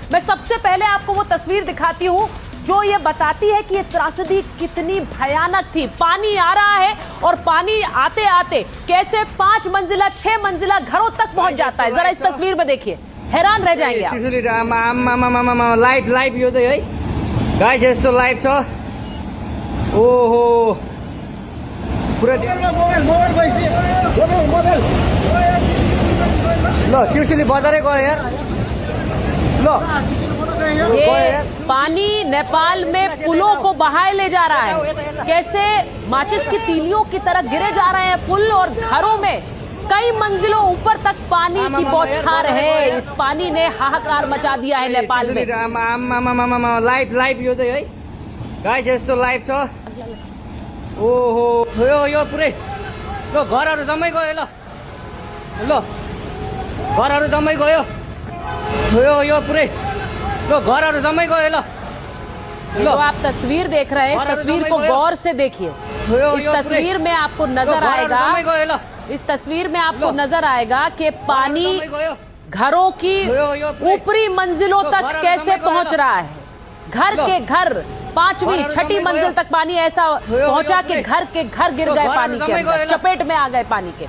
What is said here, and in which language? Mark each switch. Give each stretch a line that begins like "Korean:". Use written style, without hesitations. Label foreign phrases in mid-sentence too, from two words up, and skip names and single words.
Hindi: मैं सबसे पहले आपको वो तस्वीर दिखाती हूँ जो ये बताती है कि ये त्रासदी कितनी भयानक थी। पानी आ रहा है और पानी आते आते कैसे 5 मंजिला 6 मंजिला घरों तक पहुंच जाता है। जरा इस तस्वीर में देखिए, हैरान रह जाएंगे आप।
English: light light
Nepali: यो चाहिँ है गाइस, यस्तो लाइट छ। ओहो पुरा ल त्रिशुली बजारै गयो यार। ल
Hindi: ये पानी नेपाल में पुलों को बहाए ले जा रहा है। कैसे माचिस की तीलियों की तरह गिरे जा रहे हैं पुल, और घरों में कई मंजिलों ऊपर तक पानी की बौछार है। इस पानी ने हाहाकार मचा दिया है नेपाल में।
English: light light
Nepali: यो चाहिँ है गाइस, यस्तो लाइट छ। ओहो यो पुरै ल घरहरू जम्मै गयो। ल ल घरहरू जम्मै गयो। यो पुरै ल घरहरू जम्मै गयो। ल
Hindi: ये जो आप तस्वीर देख रहे हैं, इस तस्वीर को गौर से देखिए। इस तस्वीर में आपको नजर आएगा, इस तस्वीर में आपको नजर आएगा कि पानी घरों की ऊपरी मंजिलों तक कैसे पहुंच रहा है। घर के घर 5वीं 6ठी मंजिल तक पानी ऐसा पहुंचा कि घर के घर गिर गए पानी के अंदर, चपेट में आ गए पानी के।